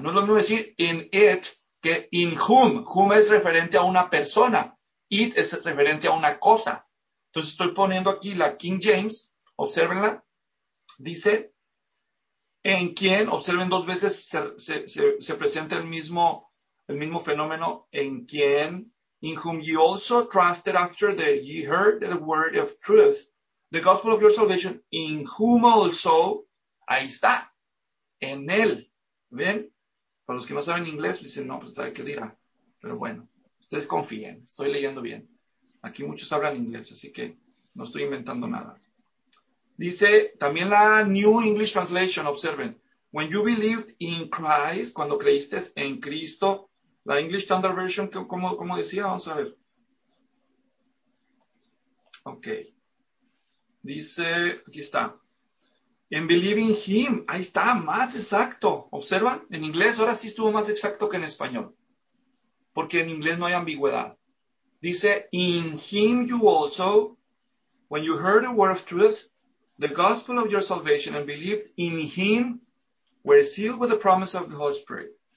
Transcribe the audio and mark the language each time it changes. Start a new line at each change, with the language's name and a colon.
Spanish: No es lo mismo decir in it que in whom. Whom es referente a una persona. It es referente a una cosa. Entonces estoy poniendo aquí la King James, obsérvenla. Dice, en quién, observen dos veces, se presenta el mismo fenómeno, en quién.
English: In whom ye also trusted after that ye heard the word of truth, the gospel of your salvation, in whom also,
Spanish: ahí está, en él. ¿Ven? Para los que no saben inglés, dicen, no, pues sabe qué dirá. Pero bueno, ustedes confíen, estoy leyendo bien. Aquí muchos hablan inglés, así que no estoy inventando nada. Dice también la New English Translation, observen.
English: When you believed in Christ,
Spanish: cuando creíste en Cristo. La English Standard Version, ¿cómo decía? Vamos a ver. Ok. Dice, aquí está.
English: In believing him.
Spanish: Ahí está, más exacto. ¿Observan? En inglés, ahora sí estuvo más exacto que en español. Porque en inglés no hay ambigüedad.
English: Dice, in him you also, when you heard the word of truth, the gospel of your salvation, and believed in him, were sealed with the promise of the Holy Spirit.